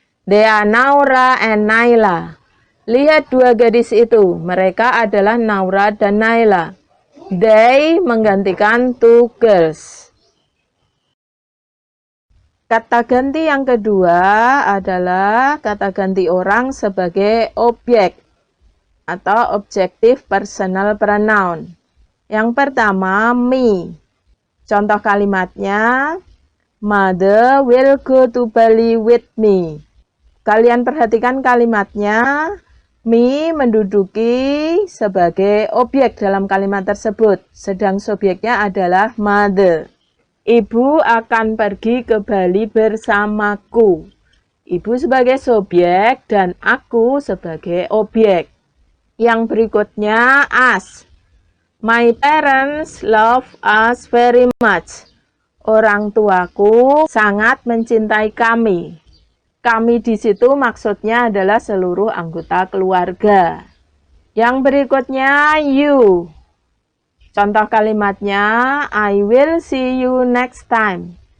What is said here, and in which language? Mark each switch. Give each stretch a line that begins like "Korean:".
English: They are Naura and Naila.
Indonesian: Lihat 2 gadis itu. Mereka adalah Naura dan Naila. They menggantikan
English: 2 girls.
Indonesian: Kata ganti yang kedua adalah kata ganti orang sebagai objek atau objektif personal pronoun. Yang pertama, me. Contoh kalimatnya,
English: Mother will go to Bali with me.
Indonesian: Kalian perhatikan kalimatnya, me menduduki sebagai objek dalam kalimat tersebut, sedang subjeknya adalah mother. Ibu akan pergi ke Bali bersamaku. Ibu sebagai subjek dan aku sebagai objek. Yang berikutnya, us.
English: My parents love us very much.
Indonesian: Orang tuaku sangat mencintai kami. Kami di situ maksudnya adalah seluruh anggota keluarga. Yang berikutnya, you. Contoh kalimatnya,
English: I will see you next time.